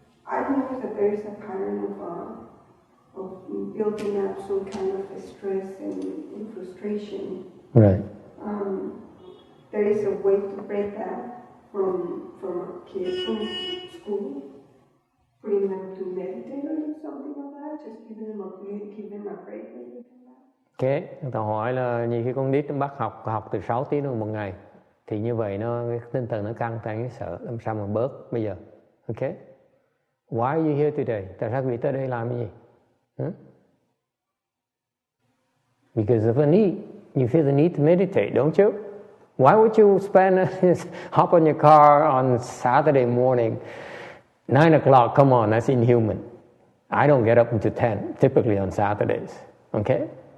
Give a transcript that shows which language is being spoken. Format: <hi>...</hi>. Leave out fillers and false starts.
<en>I know that there is a pattern of building up some kind of stress and frustration. Right. There is a way to break that from a kid from school, putting them to meditate or something like that, just give them a break.</en> <vi>Okay, người ta hỏi là như khi con nít nó bắt học từ 6 tiếng đồng một ngày thì như vậy cái tinh thần nó căng thẳng, cái sợ, làm sao mà bớt bây giờ? Okay.</vi> <en>Why are you here today?</en> <vi>Tại sao quý vị tới đây làm cái gì?</vi> <en>Because of a need. You feel the need to meditate, don't you? Why would you hop on your car on Saturday morning, 9 o'clock? Come on, that's inhuman. I don't get up until 10, typically on Saturdays. Okay?</en>